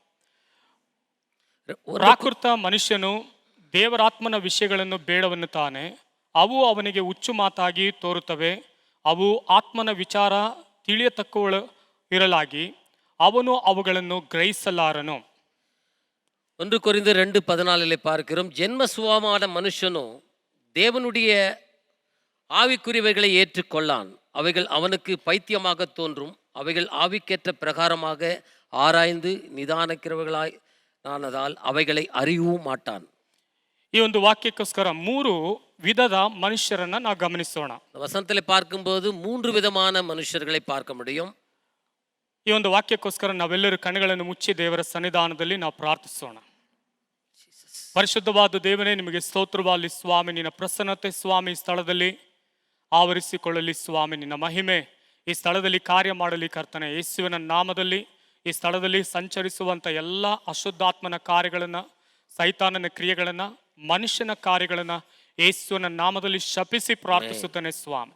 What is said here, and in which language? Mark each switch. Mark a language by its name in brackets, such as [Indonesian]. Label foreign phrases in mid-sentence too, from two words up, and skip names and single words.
[Kannada] ಪ್ರಾಕೃತ ಮನುಷ್ಯನು ದೇವರಾತ್ಮನ ವಿಷಯಗಳನ್ನು ಬೇಡವನ್ನುತ್ತಾನೆ, ಅವು ಅವನಿಗೆ ಹುಚ್ಚು ಮಾತಾಗಿ ತೋರುತ್ತವೆ. ಅವು ಆತ್ಮನ ವಿಚಾರ ತಿಳಿಯತಕ್ಕವಳು ಇರಲಾಗಿ ಅವನು ಅವುಗಳನ್ನು ಗ್ರಹಿಸಲಾರನು. [Tamil] 1 கொரிந்தியர் 2:14 பார்க்கிறோம். ஜென்ம சுபாவமான மனுஷனோ தேவனுடைய ஆவிக்குரியவைகளை ஏற்றுக்கொள்ளான். அவைகள் அவனுக்கு பைத்தியமாக தோன்றும். அவைகள் ஆவிக்கேற்ற பிரகாரமாக ஆராய்ந்து நிதானிக்கிறவர்களாய் ஆனதால் அவைகளை அறியவும் மாட்டான். [Kannada] ಈ ಒಂದು ವಾಕ್ಯಕ್ಕೋಸ್ಕರ 3 ವಿಧದ ಮನುಷ್ಯರನ್ನ ನಾವು ಗಮನಿಸೋಣ. [Tamil] வசனத்தில் பார்க்கும்போது 3 விதமான மனுஷர்களை பார்க்க முடியும். [Kannada] ಈ ಒಂದು ವಾಕ್ಯಕ್ಕೋಸ್ಕರ ನಾವೆಲ್ಲರೂ ಕಣ್ಣುಗಳನ್ನು ಮುಚ್ಚಿ ದೇವರ ಸನ್ನಿಧಾನದಲ್ಲಿ ನಾವು ಪ್ರಾರ್ಥಿಸೋಣ. ಪರಿಶುದ್ಧವಾದ ದೇವನೇ, ನಿಮಗೆ ಸ್ತೋತ್ರವಾಗಲಿ ಸ್ವಾಮಿ. ನಿನ್ನ ಪ್ರಸನ್ನತೆ ಸ್ವಾಮಿ ಈ ಸ್ಥಳದಲ್ಲಿ ಆವರಿಸಿಕೊಳ್ಳಲಿ ಸ್ವಾಮಿ. ನಿನ್ನ ಮಹಿಮೆ ಈ ಸ್ಥಳದಲ್ಲಿ ಕಾರ್ಯ ಮಾಡಲಿ ಕರ್ತನೆ. ಯೇಸುವಿನ ನಾಮದಲ್ಲಿ ಈ ಸ್ಥಳದಲ್ಲಿ ಸಂಚರಿಸುವಂಥ ಎಲ್ಲ ಅಶುದ್ಧಾತ್ಮನ ಕಾರ್ಯಗಳನ್ನು, ಸೈತಾನನ ಕ್ರಿಯೆಗಳನ್ನು, ಮನುಷ್ಯನ ಕಾರ್ಯಗಳನ್ನು ಯೇಸುವಿನ ನಾಮದಲ್ಲಿ ಶಪಿಸಿ ಪ್ರಾರ್ಥಿಸುತ್ತಾನೆ ಸ್ವಾಮಿ.